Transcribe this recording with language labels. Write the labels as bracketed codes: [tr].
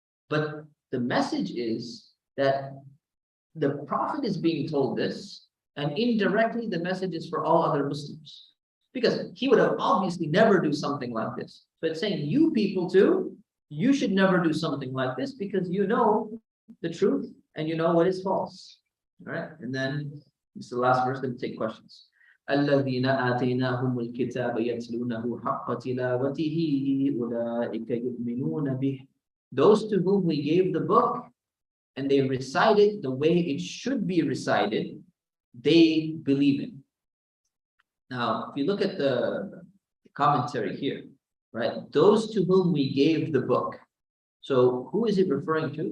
[en] But the message is that the Prophet is being told this, and indirectly the message is for all other Muslims, because he would have obviously never do something like this. So it's saying, you people too, you should never do something like this, because you know the truth and you know what is false. All right, and then this is the last verse. Let me take questions. [ar] الذين آتيناهم الكتاب يتلونه حق تلاوته أولئك يؤمنون به. [en] Those to whom we gave the book and they recite it the way it should be recited, they believe it. Now, if you look at the commentary here, right? Those to whom we gave the book. So who is it referring to?